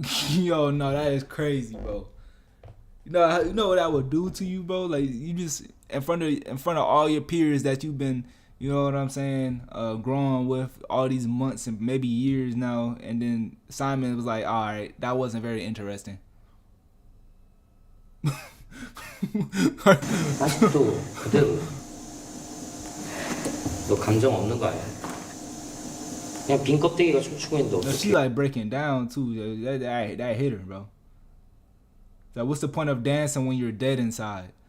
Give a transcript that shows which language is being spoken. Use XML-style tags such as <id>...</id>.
<en>Yo, no, that is crazy, bro. You know what that would do to you, bro? Like, you just in front of all your peers that you've been, you know what I'm saying, growing with all these months and maybe years now, and then Simon was like, all right, that wasn't very interesting.</en> <ko>아직도 그대로 너 감정 없는 거 아니야? 그냥 빈 껍데기가 춤추고 있는데 어떡해?</ko> <en>No, she like breaking down too. That hit her, bro. So what's the point of dancing when you're dead inside?</en>